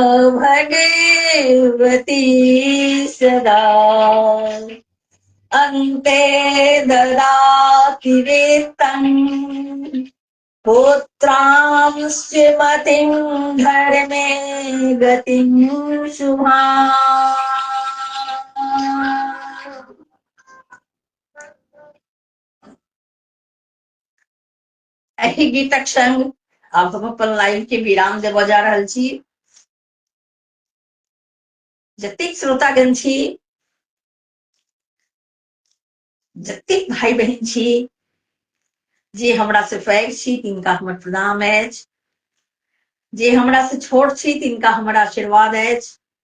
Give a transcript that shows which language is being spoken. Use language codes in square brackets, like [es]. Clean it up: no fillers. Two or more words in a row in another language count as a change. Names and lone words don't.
[sa] भगवती सदा, अन्ते ददाति वित्तं पुत्रांश्च मतिं धर्मे गतिं शुभाम्। [mai] एहि गीतक संग आब हम अपन लाइव के विराम देबऽ जा रहल छी। जतेक श्रोतागण छी, जतेक भाई बहन छी, जे हमरा से पैघ छी तिनका हमर प्रणाम अछि, जे हमरा से छोट छी तिनका हमर आशीर्वाद अछि।